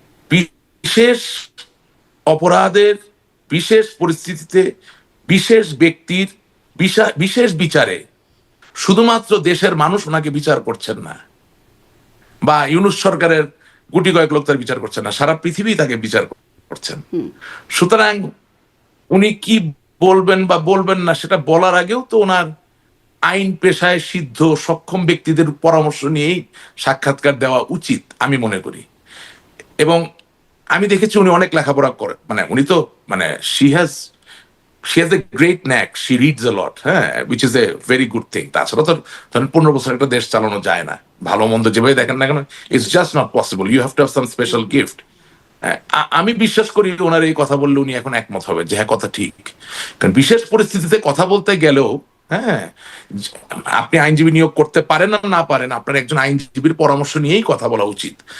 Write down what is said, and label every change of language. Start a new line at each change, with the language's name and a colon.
Bangla: বিশেষ অপরাধের বিশেষ পরিস্থিতিতে বিশেষ ব্যক্তির বিশেষ বিচারে শুধুমাত্র দেশের মানুষ ওনাকে বিচার করছেন না, বা ইউনূস সরকারের গুটি কয়েক লোক তার বিচার করছেন না, সারা পৃথিবী তাকে বিচার করছেন। সুতরাং উনি কি বলবেন বা বলবেন না সেটা বলার আগেও তো ওনার আইন পেশায় সিদ্ধ সক্ষম ব্যক্তিদের পরামর্শ নিয়েই সাক্ষাৎকার দেওয়া উচিত আমি মনে করি। এবং আমি দেখেছি উনি অনেক লেখাপড়া করেন, মানে উনি তো মানে
English: she has a great knack, she reads a lot,
Bangla: হ্যাঁ,
English: which is a very good thing।
Bangla: তাছাড়া তো ধরেন 15 বছর একটা দেশ চালানো যায় না, ভালো মন্দ যেভাবে দেখেন না কেন,
English: It's just not possible, you have to have some special gift.
Bangla: আমি বিশ্বাস করি ওনার এই কথা বললে উনি এখন একমত হবে যে হ্যাঁ কথা ঠিক। কারণ বিশেষ পরিস্থিতিতে কথা বলতে গেলেও, হ্যাঁ, আপনি আইনজীবী নিয়োগ করতে পারেন না পারেন, আপনার একজন আইনজীবীর পরামর্শ নিয়েই কথা বলা উচিত।